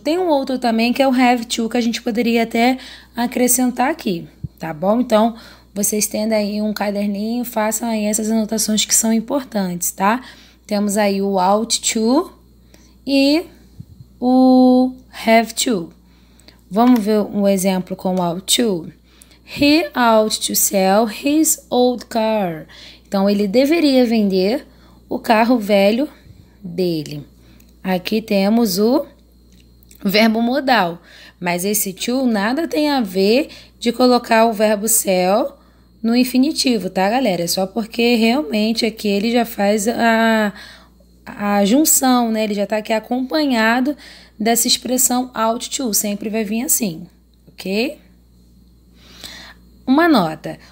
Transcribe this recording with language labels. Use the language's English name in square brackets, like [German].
[Portuguese] Tem um outro também que é o have to, que a gente poderia até acrescentar aqui, tá bom? Então, vocês tendo aí um caderninho, façam aí essas anotações que são importantes, tá? Temos aí o ought to e o have to. Vamos ver um exemplo com o ought to? [English] He ought to sell his old car. [Portuguese] Então, ele deveria vender o carro velho dele. Aqui temos o verbo modal, mas esse to nada tem a ver de colocar o verbo sell no infinitivo, tá, galera? É só porque realmente aqui ele já faz a junção, né? Ele já tá aqui acompanhado dessa expressão ought to, sempre vai vir assim, ok? Uma nota.